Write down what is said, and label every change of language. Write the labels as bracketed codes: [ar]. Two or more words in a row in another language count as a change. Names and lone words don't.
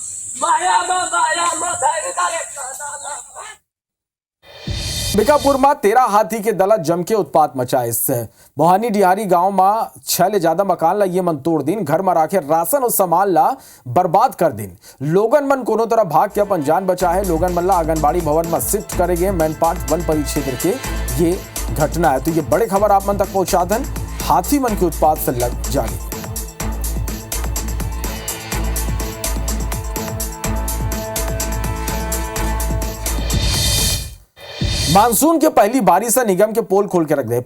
[hne] बीकापुर में 13 हाथी के दल जम के उत्पात मचा। इससे मोहानी डिहारी गांव में 6 ले ज्यादा मकान ला ये मन तोड़ दिन, घर में राखे राशन और सामान ला बर्बाद कर दिन। लोगन मन कोनो तरह भाग के अपन जान बचा है। लोगन मन ला आंगनबाड़ी भवन में शिफ्ट करेंगे। मैनपाट वन परिक्षेत्र के ये घटना है। तो ये बड़े खबर आप मन तक पहुंचा दें हाथी मन के उत्पात से लग जाने। मानसून के पहली बारिश से निगम के पोल खोल के रख दे।